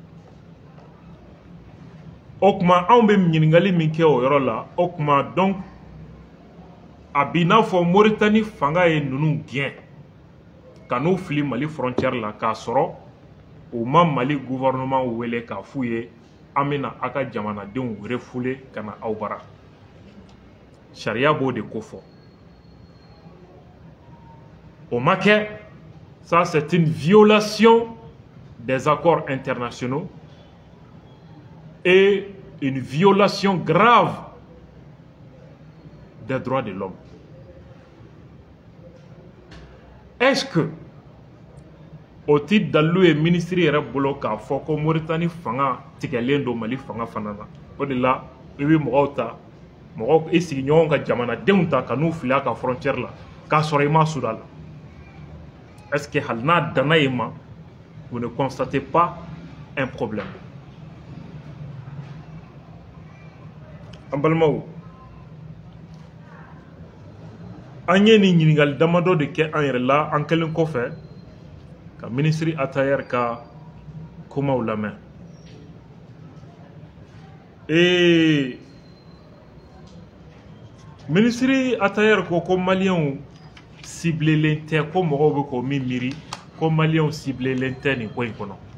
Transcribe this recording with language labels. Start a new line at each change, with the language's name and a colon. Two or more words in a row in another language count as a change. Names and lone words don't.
Bambara: O kuma anw bɛ ɲininkali min kɛ o yɔrɔ la, o kuma donc a b'i n'a fɔ Moritani fanga ye ninnu gɛn ka n'u fili Mali frontière la k'a sɔrɔ u ma Mali gouvernement wele k'a f'u ye an bɛna a ka jamanadenw refouler ka na aw bara. Sariya b'o de ko fɔ. O ma kɛ,
French: ça c'est une violation des accords internationaux et une violation grave des droits de l'homme. Est-ce que
Bambara: o ti dalu ye ministre yɛrɛ bolo k'a fɔ ko Moritani fanga tigɛlen do Mali fanga fana na? O de la i bɛ mɔgɔw ta, mɔgɔw i sigiɲɔgɔnw ka jamanadenw ta ka n'u fili a ka frontière la k'a sɔrɔ i ma su a la.
French: Est-ce que
Bambara: hali n'a danna yen ma,
French: vous ne constatez pas un problème?
Bambara: An balimaw, an ye nin ɲininkali damadɔ de kɛ an yɛrɛ la an kɛlen kɔfɛ ka ministre Atayer ka kumaw lamɛn. Ministre Atayer ko maliyɛnw ciblelen tɛ, ko mɔgɔw bɛ k'o min miiri ko maliyɛnw ciblelen tɛ nin ko in kɔnɔ.